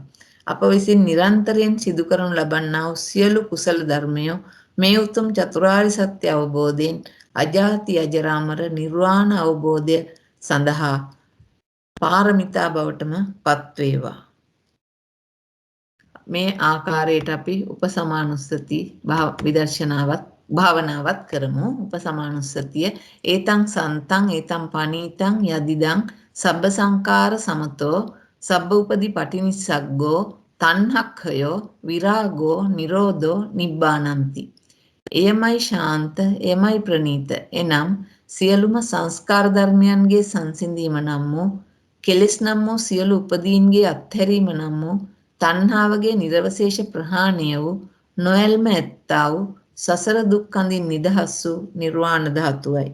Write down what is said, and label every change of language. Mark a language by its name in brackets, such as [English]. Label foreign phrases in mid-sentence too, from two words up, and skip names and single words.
[Sinhala] අප විසින් නිරන්තරයෙන් සිදු කරනු ලබන්නා වූ සියලු කුසල ධර්මයෝ මේ උතුම් චතුරාර්ය සත්‍ය අවබෝධයෙන් අජාති අජරාමර නිර්වාණ අවබෝධය සඳහා පාරමිතා බවටම පත් වේවා. මේ ආකාරයට අපි උපසමානුස්සති විදර්ශනාවත් භාවනාවත් කරමු. [Pali] උපසමානුස්සතිය ඒතං සන්තං ඒතං පනීතං යදිදං සබ්බ සංකාර සමතෝ සබ්බ උපදි පටිනිස්සග්ගෝ තණ්හක්ඛයෝ විරාගෝ නිරෝධෝ නිබ්බානಂತಿ. [Sinhala] එයමයි ශාන්ත එයමයි ප්‍රණීත. එනම් සියලුම සංස්කාර ධර්මයන්ගේ සංසිඳීම නම් වූ කෙලෙස් නම් වූ සියලු උපදීන්ගේ අත්හැරීම නම් වූ තණ්හාවගේ නිර්වශේෂ ප්‍රහාණය වූ නොයල්ම ඇත්තා වූ සසර දුක් කඳින් නිදහස් වූ නිර්වාණ ධාතුවයි.